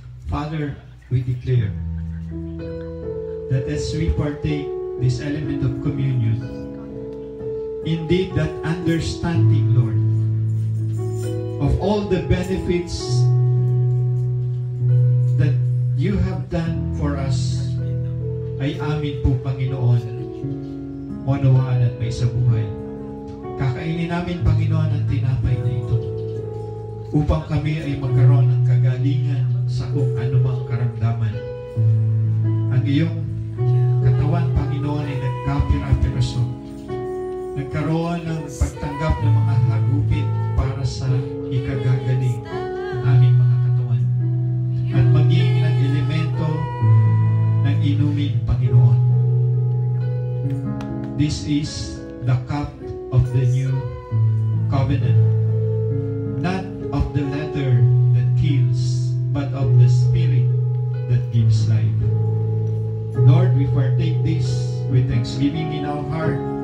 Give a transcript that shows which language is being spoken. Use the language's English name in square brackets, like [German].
[English] Father, we declare that as we partake this element of communion, indeed that understanding, Lord, of all the benefits that you have done for us [Filipino] ay amin po, Panginoon, maunawaan at may sabuhay. Kakainin namin, Panginoon, ang tinapay na ito upang kami ay magkaroon ng kagalingan sa kung anumang karamdaman. Ang iyong katawan, Panginoon, ay nagkapira-piraso. Nagkaroon ng pagtanggap ng mga hagupit para sa ikagagaling ng aming mga katawan. At maging ng elemento ng inumin, Panginoon. [English] This is the cup of the new covenant. Not of the letter that kills, but of the spirit that gives life. Lord, we partake this with thanksgiving in our heart.